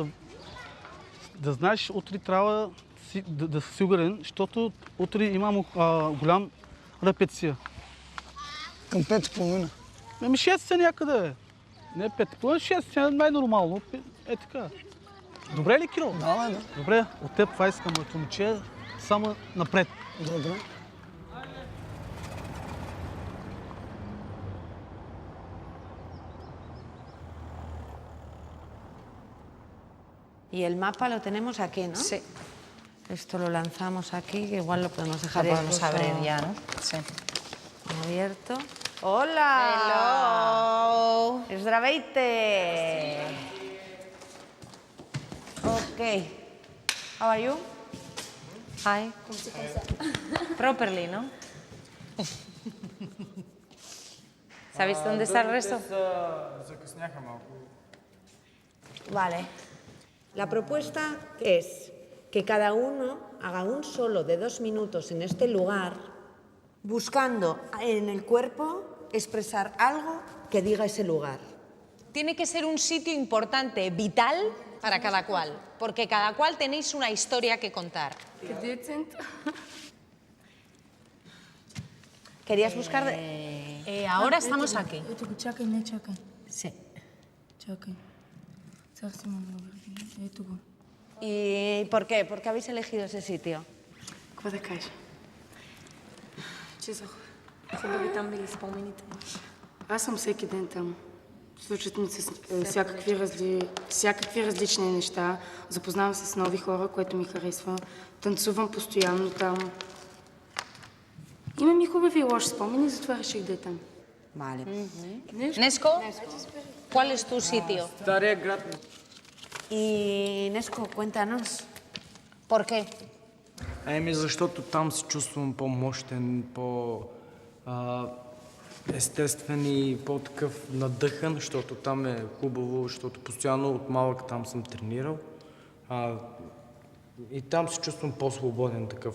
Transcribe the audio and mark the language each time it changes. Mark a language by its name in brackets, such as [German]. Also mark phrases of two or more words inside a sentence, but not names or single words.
[Bulgarian] Да знаеш, утре трябва да си сигурен, защото утре имам голям репетиция. Към 5:30. Ами 6 някъде. Не 5:30, 6 най-нормално. Така. Добре ли, Киро? Да. Добре, от теб това искам, моето момче, само напред. Добре. [Spanish] Y el mapa lo tenemos aquí, ¿no? Sí. Esto lo lanzamos aquí, que igual lo podemos dejar Lo podemos incluso abrir ya, ¿no? Sí. abierto. ¡Hola! [English] Hello. [Bulgarian] Здравейте! Okay. [English] How are you? Hi. Properly, [Spanish] ¿no? ¿Sabéis dónde está el resto? [Bulgarian] Закъсняха малко. [Spanish] Vale. La propuesta es que cada uno haga un solo de 2 minutos en este lugar buscando en el cuerpo expresar algo que diga ese lugar. Tiene que ser un sitio importante, vital para cada cual, porque cada cual tenéis una historia que contar. ¿Querías buscar...? Ahora estamos aquí. [Bulgarian] Чакай, не чакай. [Spanish] Sí. [Bulgarian] Чакай. Цял си имам много. Ето го. [Spanish] ¿Y por qué? ¿Por qué habéis elegido ese sitio? [Bulgarian] Какво да кажа? Чизах. Хубави там били спомените. Аз съм всеки ден там. Случват ми се всякакви различни неща. Запознавам се с нови хора, което ми харесва. Танцувам постоянно там. Имам и хубави и лоши спомени, затова реших да е там. [Spanish] Vale. Nesco, ¿cuál es tu sitio? [Bulgarian] Стария град. [Spanish] Y Nesco, cuéntanos. ¿Por qué? [Bulgarian] Ами защото там се чувствам по-мощен, естествен и по-такъв надъхан, защото там е хубаво, защото постоянно от малък там съм тренирал. И там се чувствам по-свободен такъв.